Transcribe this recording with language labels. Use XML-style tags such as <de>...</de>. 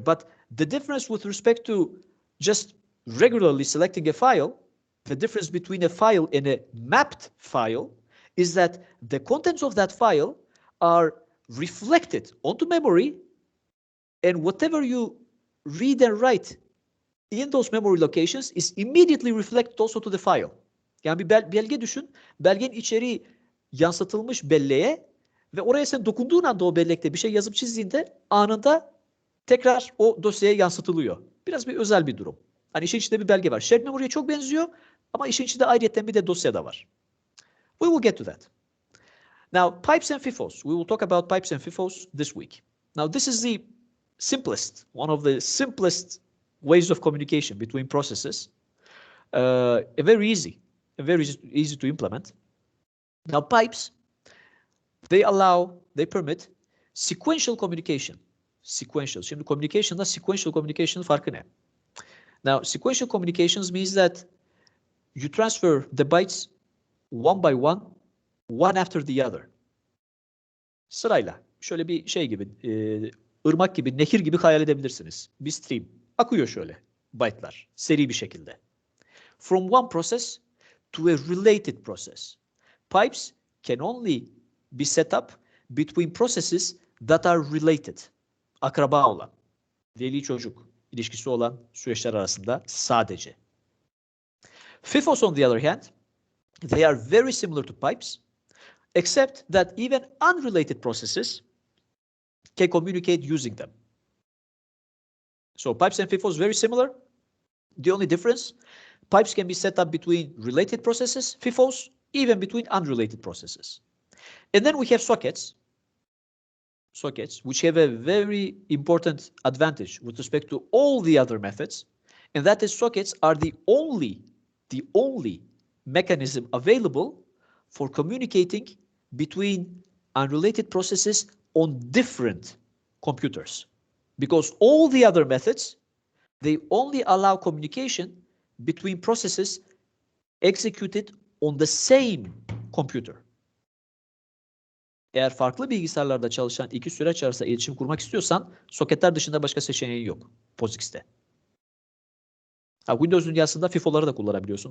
<en>But the difference with respect to just regularly selecting a file, the difference between a file and a mapped file is that the contents of that file are reflected onto memory, and whatever you read and write in those memory locations is immediately reflected also to the file.</en> <tr>Yani bir belge düşün. Belgenin içeriği yansıtılmış belleğe ve oraya sen dokunduğun anda o bellekte bir şey yazıp çizdiğinde anında tekrar o dosyaya yansıtılıyor. Biraz bir özel bir durum. Hani işin içinde bir belge var. Shared memory'ye çok benziyor ama işin içinde ayrıyeten bir de dosya da var.</tr> <en>We will get to that. Now, pipes and FIFOs. We will talk about pipes and FIFOs this week. Now, this is the simplest, one of the simplest ways of communication between processes. Very easy to implement. Now, pipes, they permit sequential communication. Sequential.</en> <tr>Şimdi communication'da sequential communication'ın farkı ne?</tr> <en>Now, sequential communications means that you transfer the bytes one by one after the other.</en> <tr>Sırayla. Şöyle bir şey gibi, ırmak gibi, nehir gibi hayal edebilirsiniz. Bir stream. Akıyor şöyle byte'lar. Seri bir şekilde.</tr> <en>From one process to a related process. Pipes can only be set up between processes that are related.</en> <tr>Akraba olan, veli çocuk ilişkisi olan süreçler arasında sadece.</tr> <en>FIFOs, on the other hand, they are very similar to pipes, except that even unrelated processes can communicate using them. So pipes and FIFOs very similar. The only difference, pipes can be set up between related processes, FIFOs, even between unrelated processes. And then we have sockets, which have a very important advantage with respect to all the other methods, and that is sockets are the only mechanism available for communicating between unrelated processes on different computers. Because all the other methods, they only allow communication between processes executed on the same computer.</en> <tr>Eğer farklı bilgisayarlarda çalışan iki süreç arasında iletişim kurmak istiyorsan soketler dışında başka seçeneğin yok POSIX'te. Windows dünyasında FIFO'ları da kullanabiliyorsun.</tr>